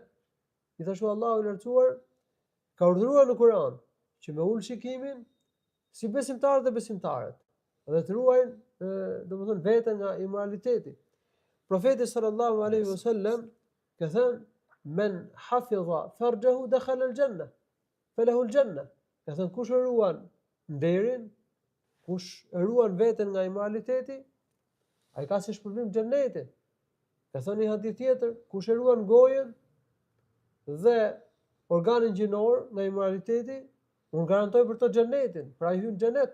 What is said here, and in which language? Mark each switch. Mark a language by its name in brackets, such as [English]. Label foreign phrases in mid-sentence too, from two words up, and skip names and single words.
[Albanian] Gjithashtu Allahu i lartësuar ka urdhëruar në Kur'an që me ul shikimin si besimtarët dhe besimtarët, dhe të ruajnë domethënë veten nga immoraliteti. [Arabic] Profeti صلى الله عليه وسلم [Albanian] ka thënë: [Arabic] "من حفظ فرجه دخل الجنة فله الجنة." [Albanian] Ka thënë kush e ruan nderin, kush e ruan veten nga immoraliteti, ai ka si shpërblim xhenetin. Ka thënë një hadith tjetër, kush e ruan gojen dhe organin gjinor nga immoraliteti, unë garantoj për të xhenetin, pra ai hyn xhenet.